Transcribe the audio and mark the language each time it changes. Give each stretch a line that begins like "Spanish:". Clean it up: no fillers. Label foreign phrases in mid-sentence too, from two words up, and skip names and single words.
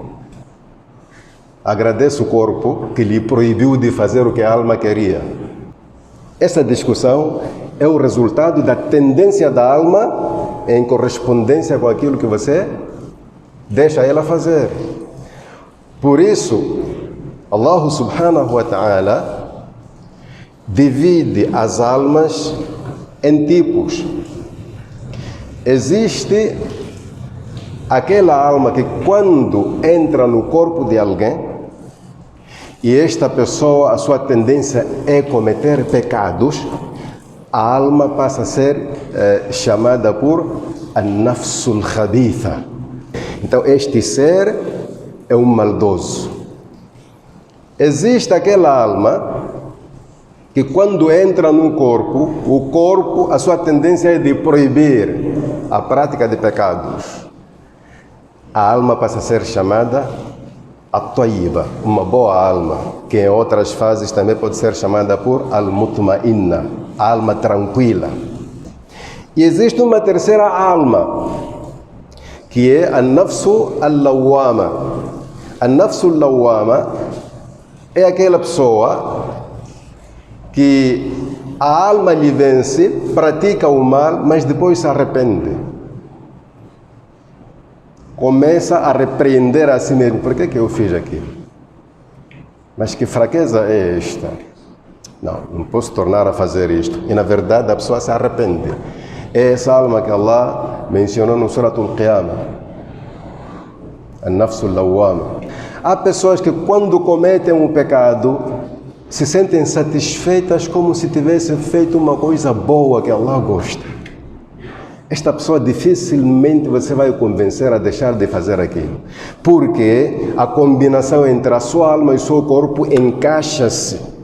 Portuguese: Agradece o corpo que lhe proibiu de fazer o que a alma queria. Essa discussão é o resultado da tendência da alma em correspondência com aquilo que você Deixa ela fazer. Por isso, Allah
Arabic: سبحانه وتعالى
Portuguese: divide as almas em tipos. Existe aquela alma que quando entra no corpo de alguém e esta pessoa, a sua tendência é cometer pecados, a alma passa a ser chamada por
Arabic: النفس الخبيثة.
Portuguese: Então este ser é um maldoso. Existe aquela alma que quando entra no corpo, o corpo, a sua tendência é de proibir a prática de pecados. A alma passa a ser chamada at-tayyiba, uma boa alma, que em outras fases também pode ser chamada por al-mutma'inna, a alma tranquila. E existe uma terceira alma, que é a
Arabic: النفس اللوامة.
Portuguese: A
Arabic: النفس اللوامة
Portuguese: é aquela pessoa que a alma lhe vence, pratica o mal, mas depois se arrepende. Começa a repreender a si mesmo. Por que eu fiz aquilo? Mas que fraqueza é esta? Não posso tornar a fazer isto. E na verdade a pessoa se arrepende. É essa alma que Allah mencionou no Suratul Qiyamah.
Arabic: النفس اللوامة.
Portuguese: Há pessoas que quando cometem um pecado se sentem satisfeitas como se tivessem feito uma coisa boa que Allah gosta. Esta pessoa dificilmente você vai convencer a deixar de fazer aquilo, porque a combinação entre a sua alma e o seu corpo encaixa-se.